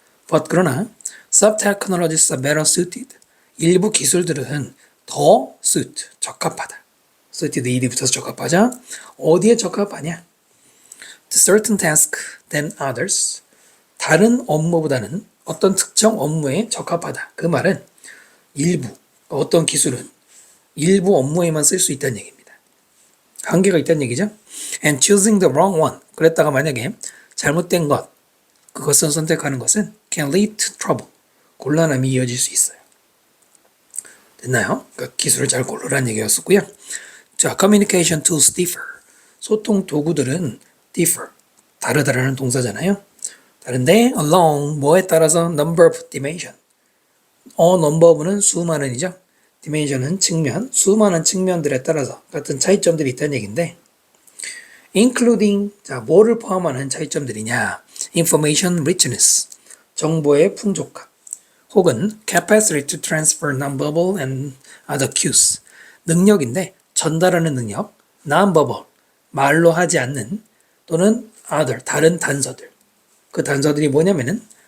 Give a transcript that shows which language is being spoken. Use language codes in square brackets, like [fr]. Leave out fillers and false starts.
[en] But [ko] 그러나 [en] some technologies are better suited. [ko] 일부 기술들은 더 suit, 적합하다. suited ed이 붙어서 적합하자. 어디에 적합하냐? [en] To certain task than others. [ko] 다른 업무보다는 어떤 특정 업무에 적합하다. 그 말은 일부, 어떤 기술은 일부 업무에만 쓸 수 있다는 얘기입니다. 한계가 있다는 얘기죠. [en] And choosing the wrong one. [ko] 그랬다가 만약에 잘못된 것, 그것을 선택하는 것은 [en] can lead to trouble. [ko] 곤란함이 이어질 수 있어요. 됐나요? 그러니까 기술을 잘 고르라는 얘기였었고요. 자, [en] communication tools differ. [ko] 소통 도구들은 differ. 다르다라는 동사잖아요. 다른데 along 뭐에 따라서 [en] number of dimension. [ko] number of는 수많은이죠. dimension은 측면, 수많은 측면들에 따라서 같은 차이점들이 있다는 얘기인데 including 자 뭐를 포함하는 차이점들이냐? [en] information richness [ko] 정보의 풍족함 혹은 [en] capacity to transfer nonverbal and other cues [ko] 능력인데 전달하는 능력 nonverbal 말로 하지 않는 또는 other 다른 단서들 그 단서들이 뭐냐면은